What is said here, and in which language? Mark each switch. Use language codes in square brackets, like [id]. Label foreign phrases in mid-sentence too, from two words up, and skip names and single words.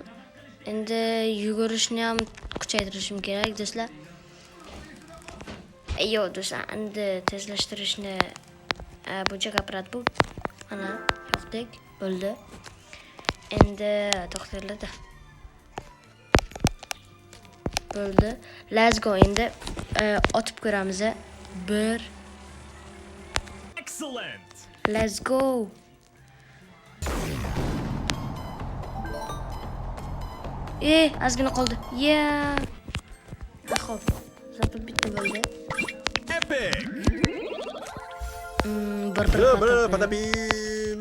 [uz] Endi yugurishni ham kuchaytirishim kerak do'stlar. Yo do'stlar, endi tezlashtirishni buncha apparat bu. Mana yo'qdek bo'ldi. Endi to'xtatildi. Bo'ldi. [en] Let's go, [uz] endi otib ko'ramiz. 1. [en] Excellent. Let's go. [uz] Ozgina qoldi. Xo'p, zapil bitta bo'ldi. Epic. Patapim.